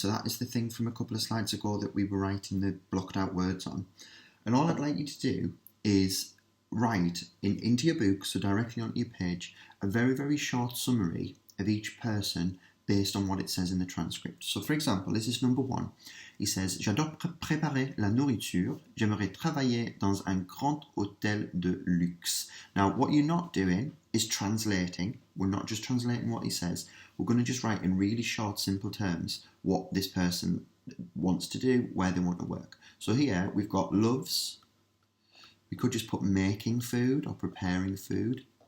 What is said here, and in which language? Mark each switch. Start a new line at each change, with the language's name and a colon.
English: So that is the thing from a couple of slides ago that we were writing the blocked out words on. And all I'd like you to do is write into your book, so directly onto your page, a very, very short summary of each person based on what it says in the transcript. So for example, this is number 1. He says,
French: j'adore préparer la nourriture. J'aimerais travailler dans un grand hôtel de luxe.
English: Now, what you're not doing is translating. We're not just translating what he says. We're going to just write in really short, simple terms what this person wants to do, where they want to work. So here, we've got loves. We could just put making food or preparing food.